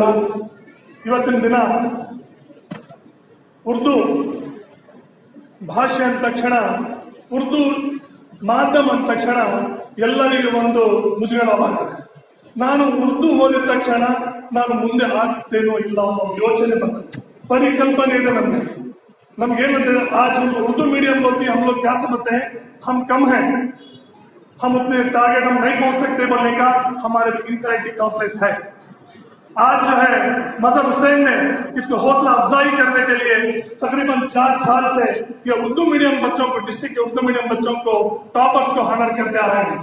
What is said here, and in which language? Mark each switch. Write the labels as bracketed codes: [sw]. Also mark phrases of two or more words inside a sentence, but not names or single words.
[kn] ಇವತ್ತಿನ ದಿನ ಉರ್ದು ಭಾಷೆ ಅಂದ ತಕ್ಷಣ, ಉರ್ದು ಮಾಧ್ಯಮ ಅಂದ ತಕ್ಷಣ ಎಲ್ಲರಿಗೂ ಒಂದು ಮುಜುಗರವಾಗ್ತದೆ. ನಾನು ಉರ್ದು ಓದಿದ ತಕ್ಷಣ ನಾನು ಮುಂದೆ ಆಗ್ತೇನೋ ಇಲ್ಲ ಅನ್ನೋ ಯೋಚನೆ ಬರ್ತದೆ, ಪರಿಕಲ್ಪನೆ ಇದೆ ನಮ್ಗೆ. [hi] नमगेनते आज हम उर्दू मीडियम बोलती हम लोग क्या समझते हैं, हम कम हैं, हम उतने टारगेट हम नहीं पहुंच सकते बोलने का हमारे [en] inferiority complex [hi] है. आज जो है मजहर हुसैन ने इसको हौसला अफजाई करने के लिए तकरीबन 4 साल से ये उर्दू मीडियम बच्चों को, डिस्ट्रिक्ट के उर्दू मीडियम बच्चों को, टॉपर्स को हॉनर करते आ रहे हैं.